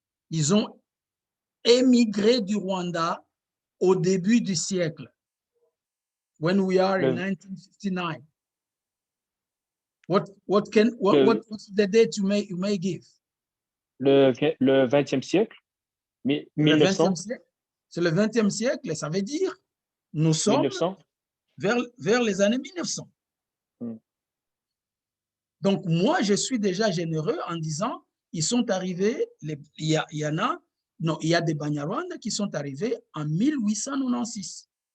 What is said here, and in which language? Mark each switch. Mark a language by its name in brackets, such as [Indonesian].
[French] Ils ont émigré du Rwanda au début du siècle, [English] when we are in 1959. What's the date you may give? [French] Le 20e siècle, 1900. C'est le 20e siècle, et ça veut dire nous sommes 1900. vers les années 1900. Donc, moi, je suis déjà généreux en disant, ils sont arrivés, il y a des Banyarwanda qui sont arrivés en 1896.